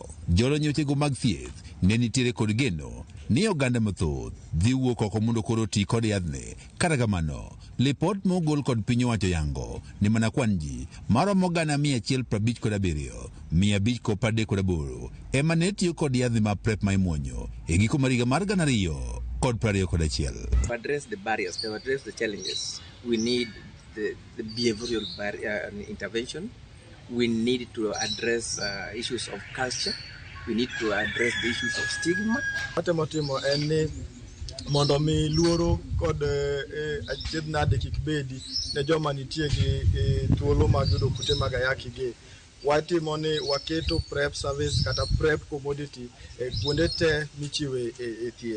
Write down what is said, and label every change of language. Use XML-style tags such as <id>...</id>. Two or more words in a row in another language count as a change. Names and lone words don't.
<luo>Jolony e wechego mag thieth ne nitiere kod geno ni oganda mathoth dhi wuok oko mondo koro ti kod yadhni. Kata kamano, lipot mogol kod piny owacho yango ni mana kwan ji maromo 157, 538 ema ne tiyo kod yadhni ma PrEP ma imuonyo e giko mar higa mar 2021.</luo> <en>To address the barriers, to address the challenges, we need the behavioral intervention. We need to address issues of culture. We need to address the issues of stigma.</en> <luo>Matemo en ni mondo mi luoro kod achiedh nade kik bedi ne joma nitie gi thuolo mag yudo kute mag ayaki gi. Watimo ni waketo</luo> <en>PrEP service</en> <luo>kata</luo> <en>PrEP commodity</en> <luo>kuonde te michiwe e thieth.</luo>